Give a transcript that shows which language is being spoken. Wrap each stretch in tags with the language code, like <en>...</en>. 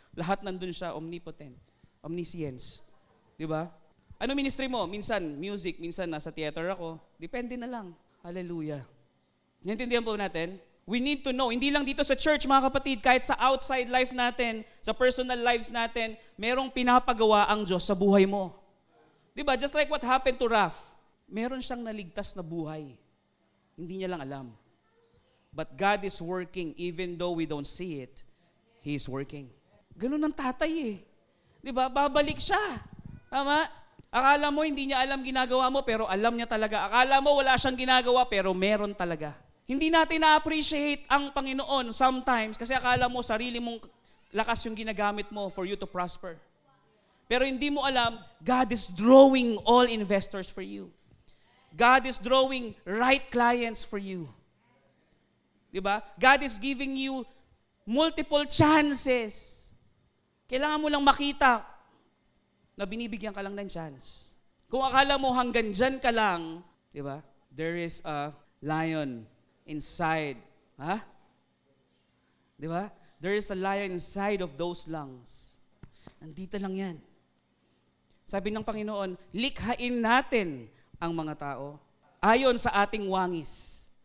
<tl>Lahat nandun siya, omnipotent. Omniscience. Di ba? Ano ministry mo? Minsan music, minsan nasa theater ako. Depende na lang. Hallelujah. Naintindihan po natin?</tl> <en>We need to know,</en> <tl>hindi lang dito sa church mga kapatid, kahit sa outside life natin, sa personal lives natin, merong pinapagawa ang Diyos sa buhay mo. Diba?</tl> <en>Just like what happened to Raph.</en> <tl>Meron siyang naligtas na buhay. Hindi niya lang alam.</tl> <en>But God is working even though we don't see it. He is working.</en> <tl>Ganun ang tatay Diba? Babalik siya. Tama? Akala mo hindi niya alam ginagawa mo pero alam niya talaga. Akala mo wala siyang ginagawa pero meron talaga. Hindi natin na-appreciate ang Panginoon sometimes kasi akala mo sarili mong lakas yung ginagamit mo</tl> <en>for you to prosper.</en> <tl>Pero hindi mo alam,</tl> <en>God is drawing all investors for you. God is drawing right clients for you. Diba? God is giving you multiple chances.</en> <tl>Kailangan mo lang makita na binibigyan ka lang ng chance. Kung akala mo hanggang dyan ka lang, diba?</tl> <en>There is a lion inside.</en> <tl>Ha? Diba?</tl> <en>There is a lion inside of those lungs.</en> <tl>Nandito lang yan. Sabi ng Panginoon, likhain natin ang mga tao ayon sa ating wangis.</tl>